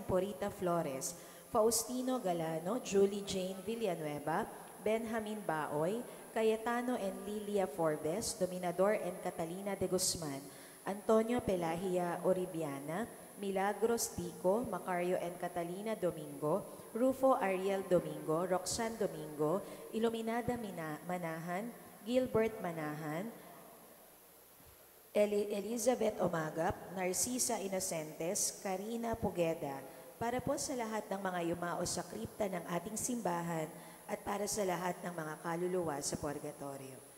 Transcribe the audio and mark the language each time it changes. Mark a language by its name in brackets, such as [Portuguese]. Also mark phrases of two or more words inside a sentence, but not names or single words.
[Filipino] Porita Flores, Faustino Galano, Julie Jane Villanueva, Benjamin Baoy, Cayetano and Lilia Forbes, Dominador and Catalina de Guzman, Antonio Pelahia Oribiana, Milagros Dico, Macario and Catalina Domingo, Rufo Ariel Domingo, Roxanne Domingo, Iluminada Manahan, Gilbert Manahan, Elizabeth Omagap, Narcisa Inocentes, Karina Pugeda, para po sa lahat ng mga yumao sa kripta ng ating simbahan at para sa lahat ng mga kaluluwa sa purgatorio.